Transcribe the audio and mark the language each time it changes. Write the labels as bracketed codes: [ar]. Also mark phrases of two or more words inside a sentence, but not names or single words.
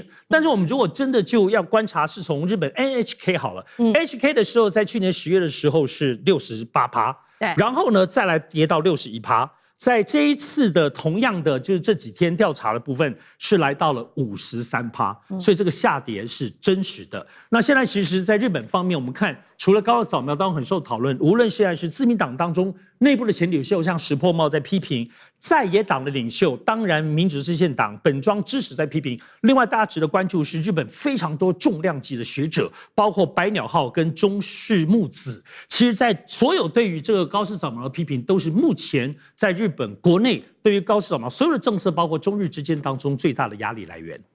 [zh] 但是我們如果真的就要觀察，是從日本 NHK 好了，NHK 的時候在去年10月的時候是68%，然後呢再來跌到61%，在這一次的同樣的就是這幾天調查的部分是來到了53%，所以這個下跌是真實的。那現在其實在日本方面，我們看除了高市早苗當然很受討論，無論現在是自民黨當中內部的前領袖像石破茂在批評，在野黨的領袖當然民主制憲黨本莊支持在批評。另外大家值得關注是日本非常多重量級的學者，包括白鳥浩跟中室木子，其實在所有對於這個高市早苗的批評，都是目前在日本國內對於高市早苗所有的政策，包括中日之間當中最大的壓力来源。